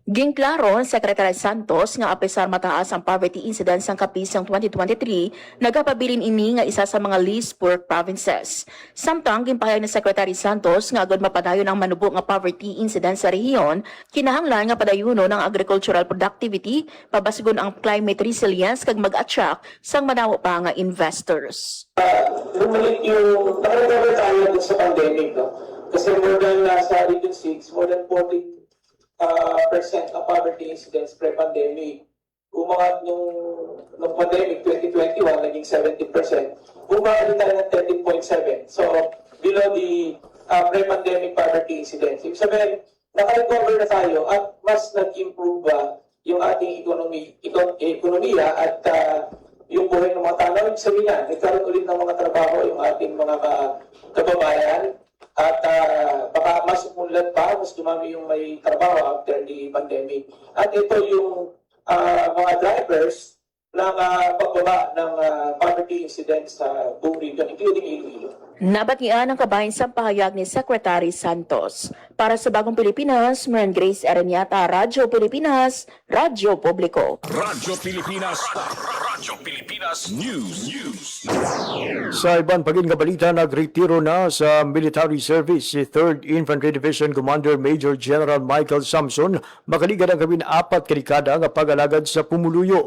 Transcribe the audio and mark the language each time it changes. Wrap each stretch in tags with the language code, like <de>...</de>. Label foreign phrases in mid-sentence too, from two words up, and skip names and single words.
<hil>Ginklaro Secretary Santos nga apesar mataas ang</hil> <en>poverty incidence</en> <hil>sang kapis sang 2023, nagapabilin ini nga isa sa mga</hil> <en>least poor provinces.</en> <hil>Samtang ginpahayag ni Secretary Santos nga agad mapadayon ang manubo nga</hil> <en>poverty incidence</en> <hil>sa rehiyon, kinahanglan nga padayuno ng</hil> <en>agricultural productivity,</en> <hil>pabasgon ang</hil> <en>climate resilience</en> <hil>kag mag-attract sang manawa pa nga investors.</hil> <tl>Bumalik yung nakarecover tayo dun sa pandemic, no? Kasi</tl> <en>more than</en> <tl>sa Region 6,</tl> <en>more than</en> <tl>40% na</tl> <en>poverty incidence pre-pandemic.</en> <tl>umangat nung pandemic 2021, naging 17%. Bumalik tayo ng 13.7.</tl> <en>So, below the pre-pandemic poverty incidence.</en> <tl>Ibig sabihin, naka-recover na tayo at mas nag-improve yung ating ekonomiya at yung buhay ng mga tao. Ibig sabihin niya, nagkaroon ulit ng mga trabaho yung ating mga kababayan at baka mas umunlad pa, mas dumami yung may trabaho</tl> <en>after the pandemic.</en> <tl>At ito yung mga drivers ng pagbaba ng</tl> <en>poverty incidence</en> <tl>sa buong region, including Iloilo.</tl> <hil>Nabatian ang kabahin sa pahayag ni Secretary Santos.</hil> <tl>Para sa Bagong Pilipinas, Maran Grace Aranyata, Radyo Pilipinas, Radyo Publiko. Radyo Pilipinas. Radyo Pilipinas News.</tl> <hil>Sa ibang balita, nagretiro na sa</hil> <en>military service</en> <hil>si 3rd Infantry Division Commander Major General Michael Samson makaligan ang gawin 4 kadekada nga pag-alagad sa pumuluyo.</hil>